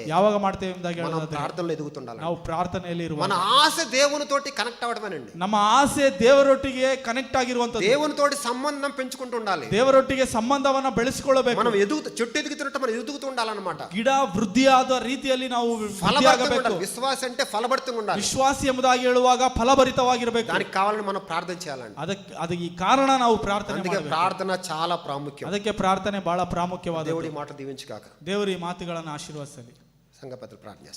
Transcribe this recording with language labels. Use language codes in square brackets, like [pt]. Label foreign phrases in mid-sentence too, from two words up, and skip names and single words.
[kn] ಯಾವಾಗ ಮಾಡ್ತೇವೆ ಎಂಬುದಾಗಿ [te] మనం [kn] ಹೇಳೋದಾದ್ರೆ [te] ప్రార్థనలో ఎదుగుతుండాలి. [kn] ನಾವು ಪ್ರಾರ್ಥನೆಯಲ್ಲಿ ಇರುವ [te] మన ఆశ దేవునితోటి కనెక్ట్ అవ్వడమేనండి. [kn] ನಮ್ಮ ಆಸೆ ದೇವರೊಟ್ಟಿಗೆ ಕನೆಕ್ಟ್ ಆಗಿರುವಂತದ್ದು. [te] దేవునితోటి సంబంధం పెంచుకుంటూ ఉండాలి. [kn] ದೇವರೊಟ್ಟಿಗೆ ಸಂಬಂಧವನ್ನ ಬೆಳೆಸಿಕೊಳ್ಳಬೇಕು. [te] మనం చెట్టు ఎదుగుతున్నట్టు మనం ఎదుగుతూ ఉండాలన్నమాట. [kn] ಗಿಡ ವೃದ್ಧಿಯಾದ ರೀತಿಯಲ್ಲಿ ನಾವು ವೃದ್ಧಿಯಾಗಬೇಕು. [te] విశ్వాಸ అంటే ఫలభరితంగా ఉండాలి. [kn] ವಿಶ್ವಾಸಿ ಎಂಬುದಾಗಿ ಹೇಳುವಾಗ ಫಲಭರಿತವಾಗಿರಬೇಕು. [te] దానికి కావాలని మనం ప్రార్థన చేయాలండి. [kn] ಅದಕ್ಕೆ ಈ ಕಾರಣ ನಾವು ಪ್ರಾರ್ಥನೆ ಮಾಡಬೇಕು. [te] ప్రార్థన చాలా ప్రాముఖ్యం. [kn] ಅದಕ್ಕೆ ಪ್ರಾರ್ಥನೆ ಬಹಳ ಪ್ರಾಮುಖ್ಯವಾದ. [te] దేవుడి మాట దీవించుగాక. [kn] ದೇವರು ಈ ಮಾತುಗಳನ್ನು ಆಶೀರ್ವದಿಸಲಿ. [te] సంఘ పెద్దలు ప్రార్థన